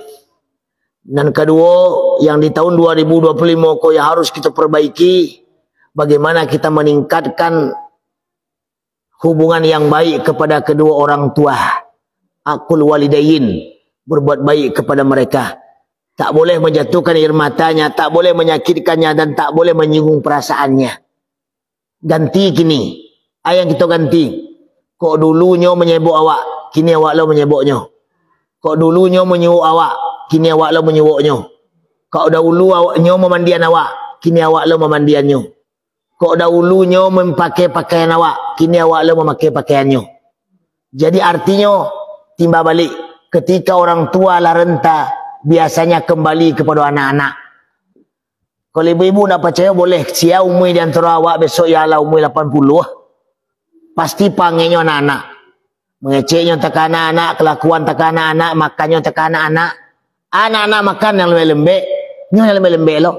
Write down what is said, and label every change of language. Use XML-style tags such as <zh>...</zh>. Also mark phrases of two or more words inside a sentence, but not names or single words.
<id>Dan kedua, yang di tahun 2025 kau yang harus kita perbaiki, bagaimana kita meningkatkan hubungan yang baik kepada kedua orang tua.</id> <ar>Aqul walidain,</ar> <id>berbuat baik kepada mereka. Tak boleh menjatuhkan air matanya, tak boleh menyakitkannya, dan tak boleh menyinggung perasaannya.</id> <min>Ganti kini. Yang kita ganti. Kok dulunya menyebut awak, kini awak lo menyebutnya. Kok dulunya menyuruh awak, kini awak lo menyuruhnya. Kok dahulu awaknya memandian awak, kini awak lo memandiannya. Kok dahulunya memakai pakaian awak, kini awak lo memakai pakaiannya.</min> <id>Jadi artinya timbal balik, ketika orang tua lah renta, biasanya kembali kepada anak-anak. Kalau ibu-ibu nak percaya boleh, sia umur di antara awak besok ialah umur 80. Pasti panggilnya anak-anak. Mengeceknya tekan anak-anak, kelakuan tekan anak-anak, makannya tekan anak-anak. Anak-anak makan yang lembek-lembek.</id> <min>Nyo yang lembek-lembek lo.</min>